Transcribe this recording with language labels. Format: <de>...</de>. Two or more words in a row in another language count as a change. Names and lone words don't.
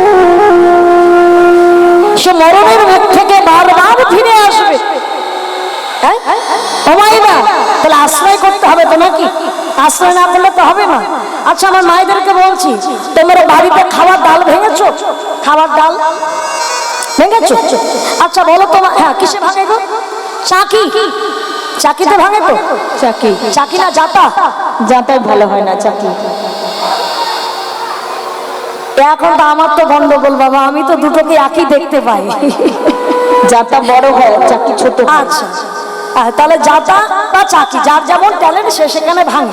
<bn>সে মরণের মুখ থেকে বারবার ফিরে আসবে। ওমাইবা তাহলে আশ্রয় করতে হবে তো নাকি? আশ্রয় না করলে তো হবে না। আচ্ছা আমার মায়েদেরকে বলছি, তোমরা বাড়িতে খাবার ডাল ভেঙেছো? খাবার ডাল ভেঙেছো? আচ্ছা বলো তোমার, হ্যাঁ কিসে ভাঙে গো? চাকি, চাকিতে ভাঙে তো? চাকি, চাকি না জাতা? জাতাই ভালো হয় না, চাকি। এখন তো আমার তো গন্ডগোল বাবা, আমি তো দুটোকে একই দেখতে পাই। জাতা বড় হয়, চাকি ছোট। আচ্ছা তাহলে জাতা বা চাকি যার যেমন ট্যালেন্ট সে সেখানে ভাঙে।</bn>